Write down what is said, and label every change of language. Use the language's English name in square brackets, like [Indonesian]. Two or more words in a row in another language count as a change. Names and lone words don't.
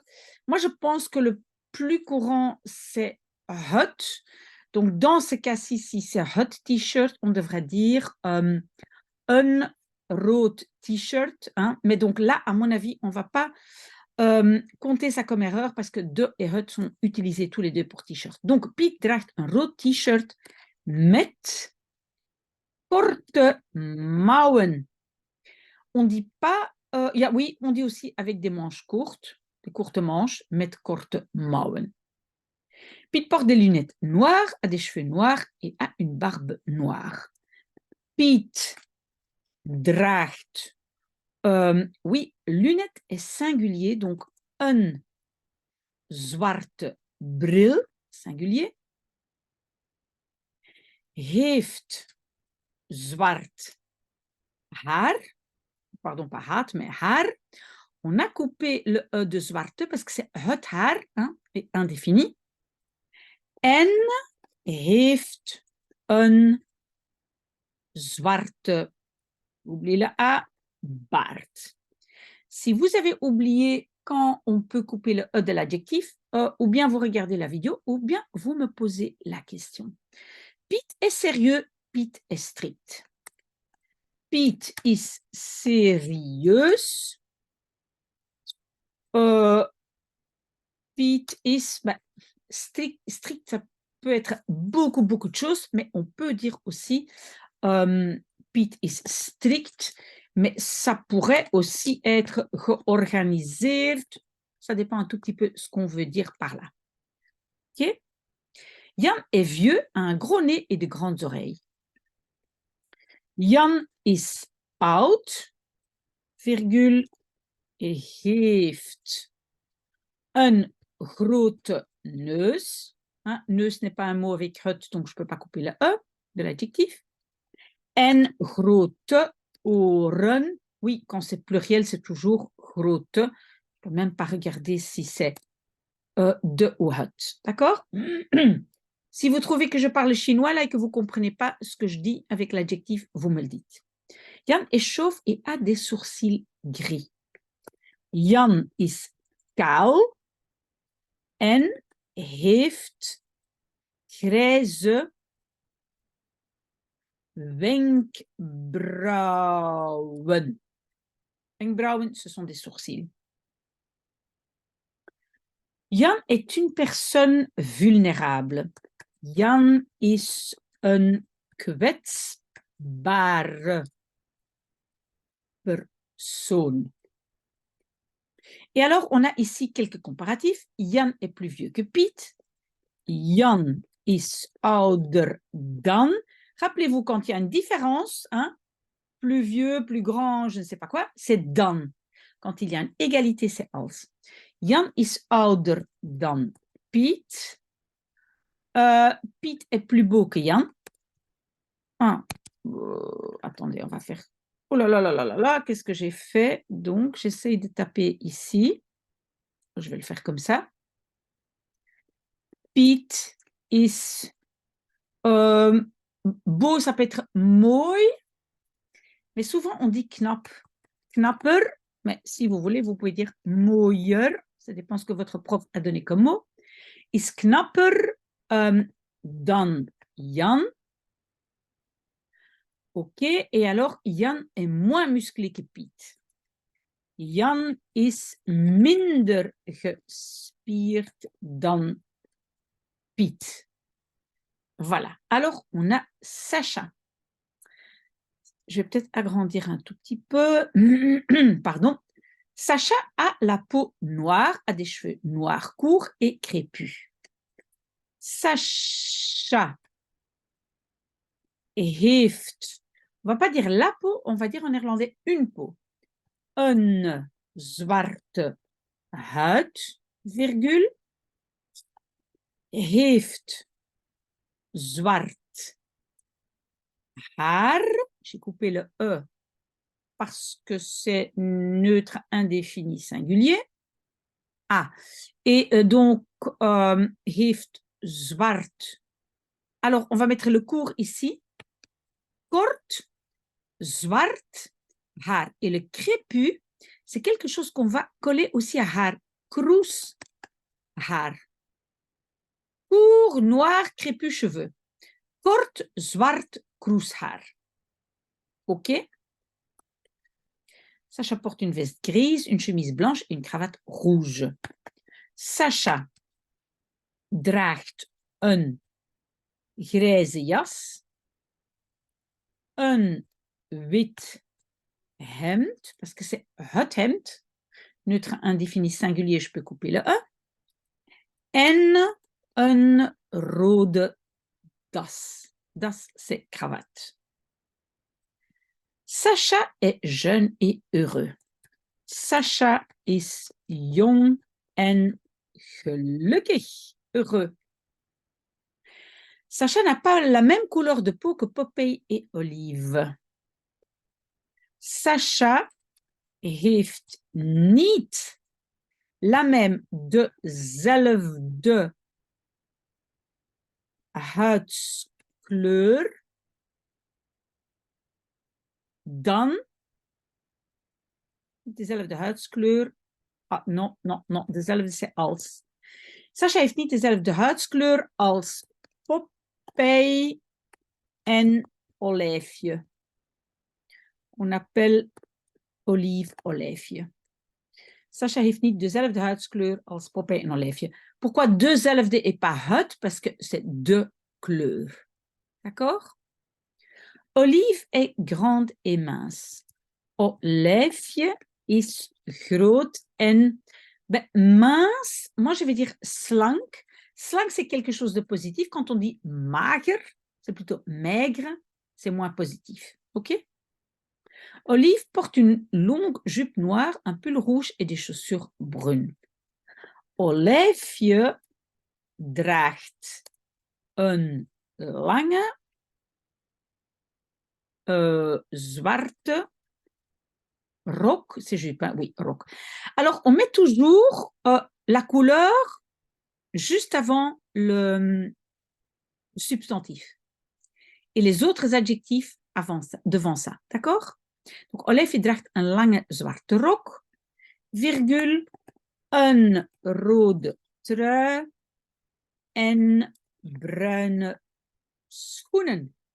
[French] Moi, je pense que le plus courant, c'est het. Donc, dans ce cas-ci, si c'est [Dutch] het t-shirt, [French] on devrait dire un [Dutch] rood t-shirt. [French] Hein. Mais donc là, à mon avis, on ne va pas compter ça comme erreur parce que de et het sont utilisés tous les deux pour t-shirt. Donc, [Dutch] Piet draagt un rood t-shirt met korte mouwen. [French] On ne dit pas, oui, on dit aussi avec des manches courtes, des courtes manches, [Dutch] met korte mouwen. [French] Piet porte des lunettes noires, a des cheveux noirs et a une barbe noire. [Dutch] Piet draagt, [French] oui, lunettes est singulier, donc [Dutch] een zwarte bril, [French] singulier, [Dutch] heeft zwart haar, [French] pardon, pas haat, mais haar. On a coupé le E de zwarte parce que c'est [Dutch] het haar, [French] hein, et indéfini. [Dutch] En heeft een zwarte, [French] oubliez le A, baard. Si vous avez oublié quand on peut couper le E de l'adjectif, ou bien vous regardez la vidéo, ou bien vous me posez la question. Piet est sérieux, Piet est strict. [Dutch] Piet is serieus. Piet is, [French] strict, ça peut être beaucoup de choses, mais on peut dire aussi [Dutch] Piet is strict, [French] mais ça pourrait aussi être georganiseerd. Ça dépend un tout petit peu ce qu'on veut dire par là. Okay? Jan est vieux, a un gros nez et de grandes oreilles. [Dutch] Jan is oud, virgule, heeft een grote neus. [French] Hein, neus n'est pas un mot avec het, donc je ne peux pas couper le E de l'adjectif. [Dutch] En grote oren. [French] Oui, quand c'est pluriel, c'est toujours grote. Je ne peux même pas regarder si c'est de ou het. D'accord? Si vous trouvez que je parle chinois là et que vous ne comprenez pas ce que je dis avec l'adjectif, vous me le dites. Jan est chauve et a des sourcils gris. [Dutch] Jan is kaal en heeft grijze wenkbrauwen. [French] Wenkbrauwen, ce sont des sourcils. Jan est une personne vulnérable. [Dutch] Jan is een kwetsbare persoon. [French] Et alors, on a ici quelques comparatifs. Jan est plus vieux que Piet. [Dutch] Jan is ouder dan. [French] Rappelez-vous, quand il y a une différence, hein, plus vieux, plus grand, je ne sais pas quoi, c'est dan. Quand il y a une égalité, c'est als. [Dutch] Jan is ouder dan Piet. [French] Piet est plus beau que Jan. Attendez, on va faire... Oh là là là là là là, qu'est-ce que j'ai fait? Donc, j'essaye de taper ici. Je vais le faire comme ça. Piet is beau, ça peut être mooi, mais souvent on dit knap. Knapper, mais si vous voulez, vous pouvez dire mooier, ça dépend ce que votre prof a donné comme mot. [Dutch] Is knapper dan Jan. [French] Ok, et alors Jan est moins musclé que Piet. [Dutch] Jan is minder gespierd dan Piet. [French] Voilà. Alors, on a Sacha. Je vais peut-être agrandir un tout petit peu. Pardon. Sacha a la peau noire, a des cheveux noirs courts et crépus. Sacha heeft, on ne va pas dire la peau, on va dire en néerlandais une peau. [Dutch] Een zwarte huid, virgule, heeft zwart haar. [French] J'ai coupé le E parce que c'est neutre indéfini singulier. Ah, et donc, [Dutch] heeft zwart. [French] Alors, on va mettre le court ici. [Dutch] Kort, zwart, haar. [French] Et le crépus, c'est quelque chose qu'on va coller aussi à haar. [Dutch] Kroes, haar. [French] Court, noir, crépus, cheveux. [Dutch] Kort, zwart, kroeshaar. [French] OK? Sacha porte une veste grise, une chemise blanche et une cravate rouge. [Dutch] Sacha draagt een grijze jas, een wit hemd, [French] parce que c'est [Dutch] het hemd, [French] neutre indéfini singulier, je peux couper le E, [Dutch] en een rode das. [French] Das, c'est cravate. Sacha est jeune et heureux. [Dutch] Sacha is jong en gelukkig, [French] heureux. Sacha n'a pas la même couleur de peau que Popeye et Olive. [Dutch] Sacha heeft niet [French] la même [Dutch] dezelfde huidskleur dan dezelfde huidskleur. Ah, non, dezelfde c'est als. Sacha heeft niet dezelfde huidskleur als Popeye en Olijfje. [French] On appelle Olive Olijfje. [Dutch] Sacha heeft niet dezelfde huidskleur als Popeye en Olijfje. [French] Pourquoi dezelfde et pas het? Parce que c'est deux couleurs. D'accord? Olive est grande et mince. [Dutch] Olijfje is groot en mince. [French] Moi, je vais dire slank. Slank, c'est quelque chose de positif. Quand on dit mager, c'est plutôt maigre, c'est moins positif. OK? Olive porte une longue jupe noire, un pull rouge et des chaussures brunes. [Dutch] Olijfje draagt een lange zwarte rok. [French] C'est jupe, hein? Oui, rok. Alors, on met toujours la couleur juste avant le substantif et les autres adjectifs avant ça, devant ça. D'accord? Donc, [Dutch] Olijfje draagt een lange zwarte rok, virgule, een rode trui en bruine schoenen.